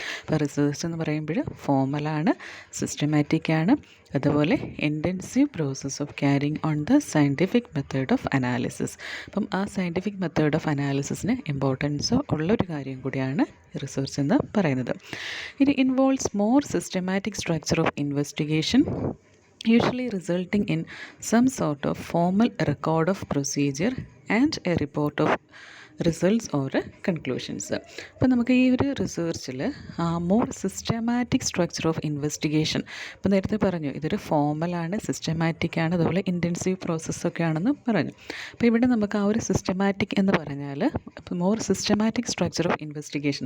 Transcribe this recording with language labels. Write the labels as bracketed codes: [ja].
[ml] അപ്പോൾ റിസേർച്ച് എന്ന് പറയുമ്പോൾ ഫോമലാണ്, സിസ്റ്റമാറ്റിക്കാണ്, അതുപോലെ [en] Intensive process of carrying on the scientific method of analysis. [ml] അപ്പം ആ [en] scientific method of അനാലിസിസിന് [ml] ഇമ്പോർട്ടൻസ് ഉള്ളൊരു കാര്യം കൂടിയാണ് റിസർച്ച് എന്ന് പറയുന്നത്. [en] It involves more systematic structure of investigation, usually resulting in some sort of formal record of procedure and a report of results or conclusions. [ml] അപ്പോൾ നമുക്ക് ഈ ഒരു റിസേർച്ചിൽ [en] more systematic structure of investigation, [ml] ഇപ്പോൾ നേരത്തെ പറഞ്ഞു ഇതൊരു ഫോമലാണ്, സിസ്റ്റമാറ്റിക്കാണ്, അതുപോലെ ഇൻറ്റൻസീവ് പ്രോസസ്സൊക്കെ ആണെന്ന് പറഞ്ഞു. അപ്പോൾ ഇവിടെ നമുക്ക് ആ ഒരു സിസ്റ്റമാറ്റിക് എന്ന് പറഞ്ഞാൽ [en] More systematic structure of investigation.